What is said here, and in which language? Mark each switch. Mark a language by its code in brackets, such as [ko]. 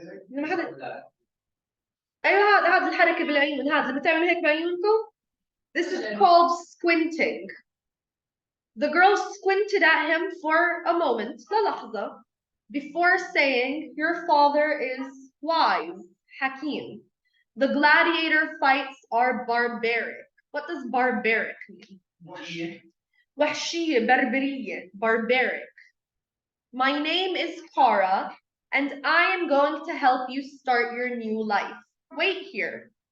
[ar] لما حدا أيوة هذا الحركة بالعيون هذا اللي بتعمل هيك بعيونكم. [en] This is called squinting. The girl squinted at him for a moment, للحظة, before saying, your father is wise, Hakim. The gladiator fights are barbaric. What does barbaric mean? [ar] وحشية, بربرية, barbaric. [en] My name is Kara, and I am going to help you start your new life. Wait here.